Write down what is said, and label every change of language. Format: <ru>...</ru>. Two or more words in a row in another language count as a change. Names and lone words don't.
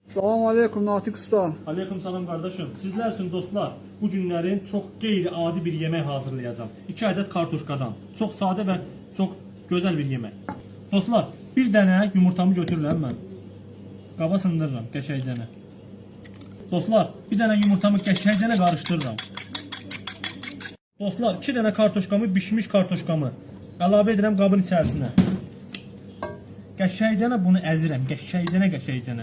<az>Salam aleyküm Natiq usta.</az> <tr>Aleyküm salam kardeşim. Sizler için dostlar, bu günlerin çok qeyri-adi bir yemek hazırlayacağım. 2 adet kartuşkadan. Çok sade ve çok güzel bir yemek.</tr> <az>Dostlar, bir dənə yumurtamı götürürəm mən. Qaba sındırıram qəşəngcənə. Dostlar, bir dənə yumurtamı qəşəngcənə qarışdırıram. Dostlar, 2 dənə kartuşkamı, bişmiş kartuşkamı əlavə edirəm qabın içərisinə. Qəşəngcənə bunu əzirəm, qəşəngcənə.</az>